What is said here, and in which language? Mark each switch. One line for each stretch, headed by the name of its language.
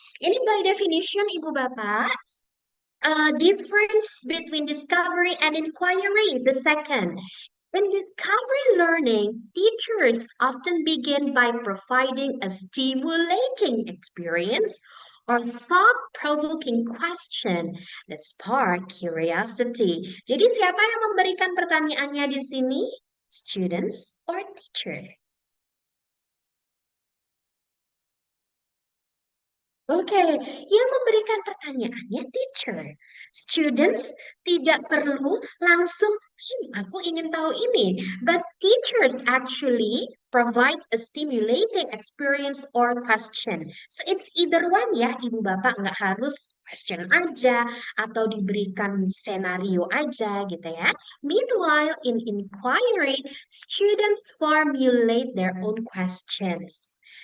English: Ini by definition Ibu Bapak, difference between discovery and inquiry. The second, in discovery learning, teachers often begin by providing a stimulating experience or thought-provoking question that spark curiosity.
Indonesian: Jadi siapa yang memberikan pertanyaannya di sini?
English: Students or teacher?
Indonesian: Oke, yang memberikan pertanyaannya teacher. Students tidak perlu langsung, aku ingin tahu ini.
English: But teachers actually provide a stimulating experience or question. So it's either one
Indonesian: ya, Ibu Bapak nggak harus question aja atau diberikan scenario aja gitu ya.
English: Meanwhile, in inquiry, students formulate their own questions.